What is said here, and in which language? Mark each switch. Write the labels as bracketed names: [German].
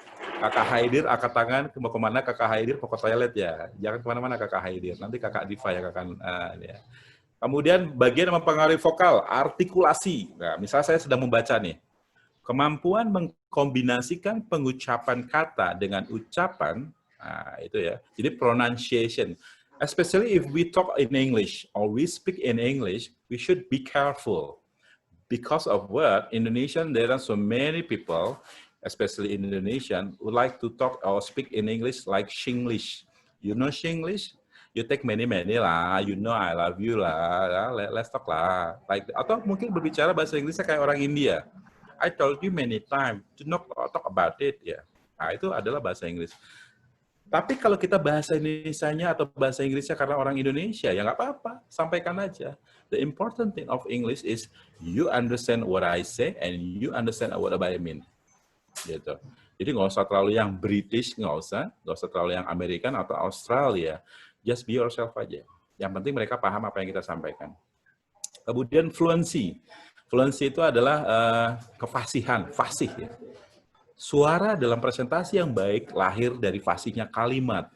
[Indonesian] Kakak Haidir angkat tangan, mau kemana Kakak Haidir? Mau ke toilet ya, jangan kemana-mana Kakak Haidir. Nanti Kakak Diva yang akan ya. Kemudian bagian mempengaruhi vokal, artikulasi. Nah, misalnya saya sedang membaca nih, kemampuan mengkombinasikan pengucapan kata dengan ucapan, nah itu ya. [English] Jadi pronunciation, especially if we talk in English or we speak in English, we should be careful. Because of what? Indonesian, there are so many people, especially in Indonesian, who like to talk or speak in English like Shinglish. You know Shinglish? You take many lah, you know I love you lah, let's talk lah. [Indonesian] Like, atau mungkin berbicara bahasa Inggrisnya kayak orang India. [English] I told you many times to not talk about it, ya. [Indonesian] Nah, itu adalah bahasa Inggris. Tapi kalau kita bahasa Indonesianya atau bahasa Inggrisnya karena orang Indonesia, ya nggak apa-apa, sampaikan aja. [English] The important thing of English is you understand what I say and you understand what I mean. [Indonesian] Gitu. Jadi nggak usah terlalu yang British, nggak usah terlalu yang American atau Australia. [English] Just be yourself [Indonesian] aja. Yang penting mereka paham apa yang kita sampaikan. Kemudian fluency. Fluency itu adalah kefasihan, fasih ya. Suara dalam presentasi yang baik lahir dari fasihnya kalimat.